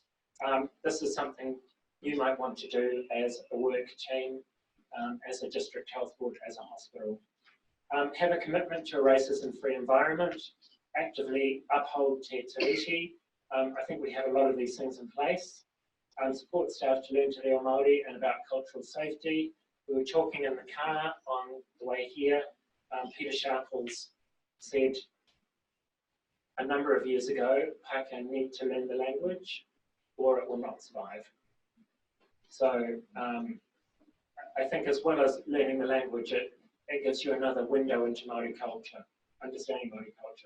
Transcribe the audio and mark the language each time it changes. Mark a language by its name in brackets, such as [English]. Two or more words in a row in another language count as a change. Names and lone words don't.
[English] This is something you might want to do as a work team, as a district health board, as a hospital. Have a commitment to a racism-free environment, actively uphold Te Tiriti. I think we have a lot of these things in place. Support staff to learn [Māori] te reo Māori [English] and about cultural safety. We were talking in the car on the way here. Peter Sharples said a number of years ago, Pākehā need to learn the language or it will not survive. So I think as well as learning the language, it gives you another window into Māori culture, understanding Māori culture.